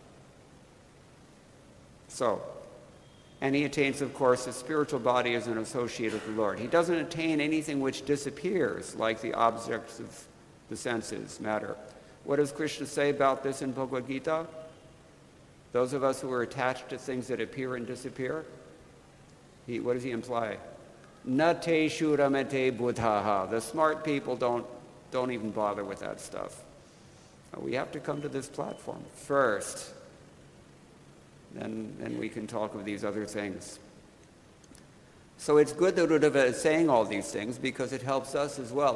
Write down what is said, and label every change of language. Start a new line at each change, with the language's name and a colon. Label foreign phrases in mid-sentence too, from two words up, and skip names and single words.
English: So, and he attains, of course, a spiritual body as an associate of the Lord. He doesn't attain anything which disappears, like the objects of the senses matter. What does Krishna say about this in Bhagavad Gita? Those of us who are attached to things that appear and disappear, what does he imply?
Sanskrit: न ते शुरमेते बुद्धाः.
English: The smart people don't even bother with that stuff. We have to come to this platform first. Then we can talk of these other things. So it's good that Uddhava is saying all these things because it helps us as well.